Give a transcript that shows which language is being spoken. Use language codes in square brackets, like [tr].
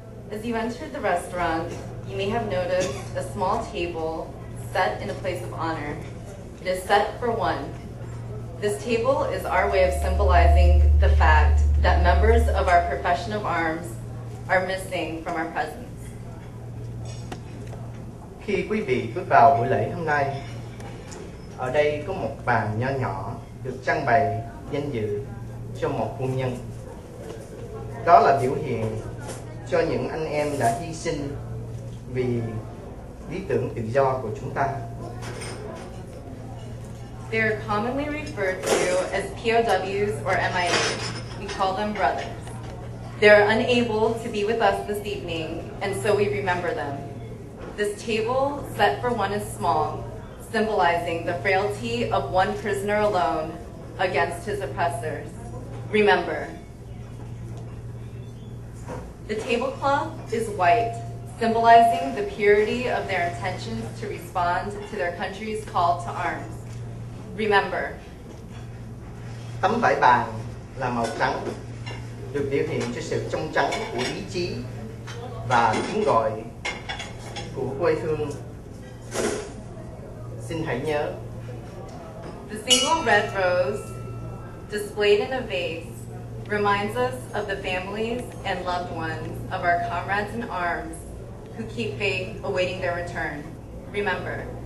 [en] As you entered the restaurant, you may have noticed a small table set in a place of honor. It is set for one. This table is our way of symbolizing the fact that members of our profession of arms are missing from our presence. [vi] Khi quý vị bước vào buổi lễ hôm nay, ở đây có một bàn nho nhỏ được trưng bày danh dự cho một quân nhân. Đó là biểu hiện cho những anh em đã hy sinh vì lý tưởng tự do của chúng ta. [en] They are commonly referred to as POWs or MIAs. We call them brothers. They are unable to be with us this evening, and so we remember them. This table set for one is small, symbolizing the frailty of one prisoner alone against his oppressors. Remember. The tablecloth is white, symbolizing the purity of their intentions to respond to their country's call to arms. Remember. [vi] Tấm vải bàn là màu trắng, được biểu hiện cho sự trong trắng của ý chí và tiếng gọi của quê hương. Xin hãy nhớ. [en] The single red rose, displayed in a vase, reminds us of the families and loved ones of our comrades in arms who keep faith awaiting their return. Remember.